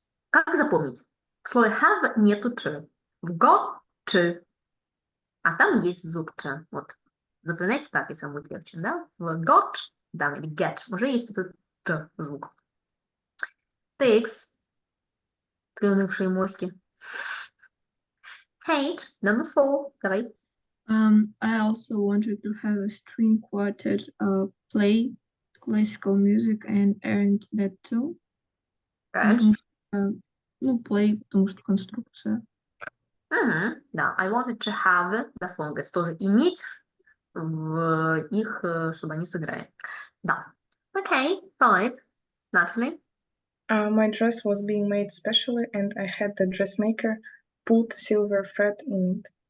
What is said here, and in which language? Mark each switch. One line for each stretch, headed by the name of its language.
Russian: Как запомнить? В слове have нету to. В got to. А там есть звук Ч. Вот. Запоминайте так, если вам будет легче, да? В got, да, или get, уже есть этот Т звук. Takes, приунывшие моськи.
English: Kate, number 4, давай. I also wanted to have a string quartet play classical music and earned that too. Good.
Russian: Потому что, play, потому что конструкция. Мгм, да,
English: I wanted to have,
Russian: дословно, тоже иметь в их, чтобы они сыграли.
English: Да. Okay, 5. Natalie. My dress was being made specially, and I had the dressmaker put silver thread in it.